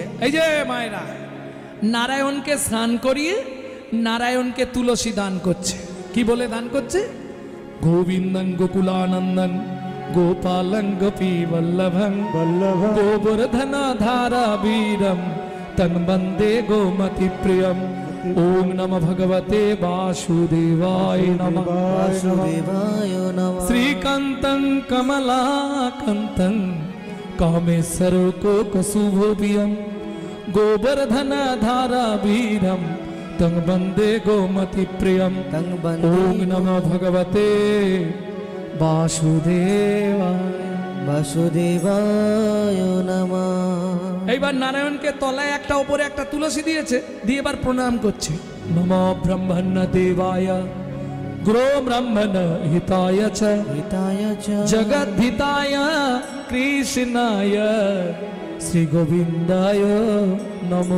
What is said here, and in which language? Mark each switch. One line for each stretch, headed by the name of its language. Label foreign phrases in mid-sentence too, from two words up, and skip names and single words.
Bangla: এই যে মায়েরা, নারায়ণকে স্নান করিয়ে নারায়ণকে তুলসী দান করছে। কি বলে দান করছে?
Sanskrit: গোবিন্দং গোকুলানন্দন গোপালং গোপী বল্লভং গোবর্ধন ধারা বীরম তং বন্দে গোমতি প্রিয়ম। ওম নমঃ ভগবতে বাসুদেবায় নমঃ। বাসুদেবায় নমঃ। শ্রীকান্তং কমলাকান্তং কামেশ্বর কোকশুভোপিয়ম গোবর্ধন ধারা বীরম তং বন্দে গোমতি প্রিয়ম। তং বন্দে ওম নমঃ ভগবতে বাসুদেবায়। বাসুদেবায় নমঃ।
Bangla: এইবার নারায়ণকে তলায় একটা, উপরে একটা তুলসী দিয়েছে, দিয়ে এবার প্রণাম করছে।
Sanskrit: নমো ব্রহ্মণ দেবায় গুরো ব্রহ্মণ হিতায় চ হিতায় চ জগদ্ধিতায় কৃষ্ণায় শ্রী গোবিন্দায় নমো।